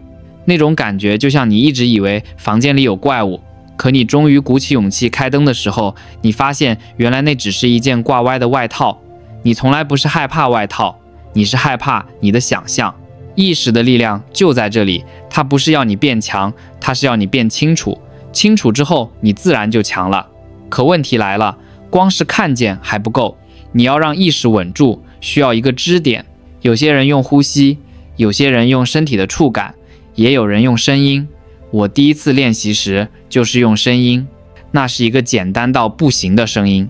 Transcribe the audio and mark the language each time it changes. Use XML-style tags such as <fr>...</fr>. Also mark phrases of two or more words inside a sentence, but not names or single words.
<zh>那種感覺就像你一直以為房間裡有怪物，可你終於鼓起勇氣開燈的時候，你發現原來那只是一件掛歪的外套。你從來不是害怕外套，你是害怕你的想象。意識的力量就在這裡，它不是要你變強，它是要你變清楚。清楚之後，你自然就強了。可問題來了，光是看見還不夠，你要讓意識穩住，需要一個支點。有些人用呼吸，有些人用身體的觸感，也有人用聲音。我第一次練習時就是用聲音，那是一個簡單到不行的聲音。</zh>